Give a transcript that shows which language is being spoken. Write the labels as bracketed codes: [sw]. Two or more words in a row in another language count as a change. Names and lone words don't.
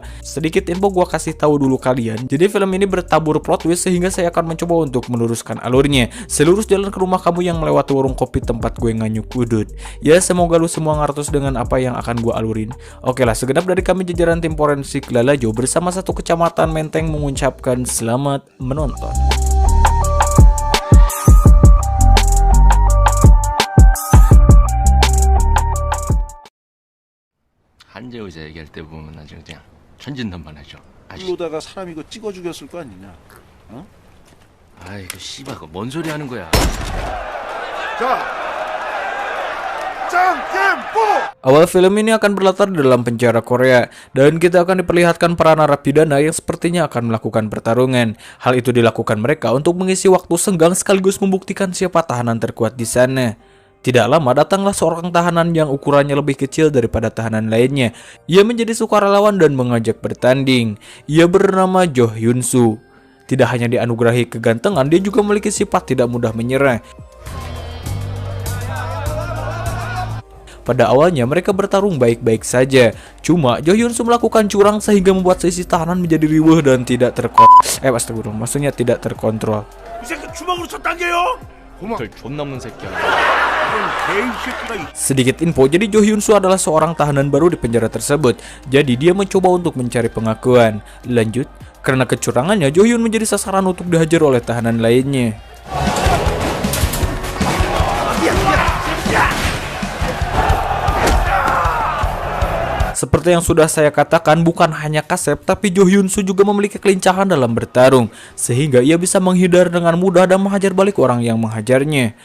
[id] Sedikit info gua kasih tahu dulu kalian. Jadi film ini bertabur [en] plot twist [id] sehingga saya akan mencoba untuk meluruskan alurnya. Selurus jalan ke rumah kamu yang melewati warung kopi tempat gue nganyuk udut. Ya, semoga lu semua ngertos dengan apa yang akan gue alurin. Oke lah, segenap dari kami jajaran tim forensik Lalajo bersama satu kecamatan Menteng mengucapkan selamat menonton. [ko] 한재 의사 얘기할 때 보면 아주 그냥 천진난만하죠. 불로다가 사람 이거 찍어 죽였을 거 아니냐? 어? 아이고 씨발, 그거 뭔 소리 하는 거야? 자, 짱겜뽀! [id] Awal film ini akan berlatar di dalam penjara Korea dan kita akan diperlihatkan para narapidana yang sepertinya akan melakukan pertarungan. Hal itu dilakukan mereka untuk mengisi waktu senggang sekaligus membuktikan siapa tahanan terkuat di sana. Tidak lama datanglah seorang tahanan yang ukurannya lebih kecil daripada tahanan lainnya. Ia menjadi sukarelawan dan mengajak bertanding. Ia bernama Jo Hyun Soo. Tidak hanya dianugerahi kegantengan, dia juga memiliki sifat tidak mudah menyerah. Pada awalnya mereka bertarung baik-baik saja. Cuma Jo Hyun Soo melakukan curang sehingga membuat sisi tahanan menjadi riweuh dan tidak astagfirullah, maksudnya tidak terkontrol. [ko] 이 새끼 주먹으로 쳤단게요? 절 존나 없는 새끼야. [id] Sedikit info, jadi Jo Hyun Soo adalah seorang tahanan baru di penjara tersebut. Jadi dia mencoba untuk mencari pengakuan. Lanjut, karena kecurangannya Jo Hyun menjadi sasaran untuk dihajar oleh tahanan lainnya. Seperti yang sudah saya katakan, bukan hanya Kasep, tapi Jo Hyun Soo juga memiliki kelincahan dalam bertarung, sehingga ia bisa menghindar dengan mudah dan menghajar balik orang yang menghajarnya.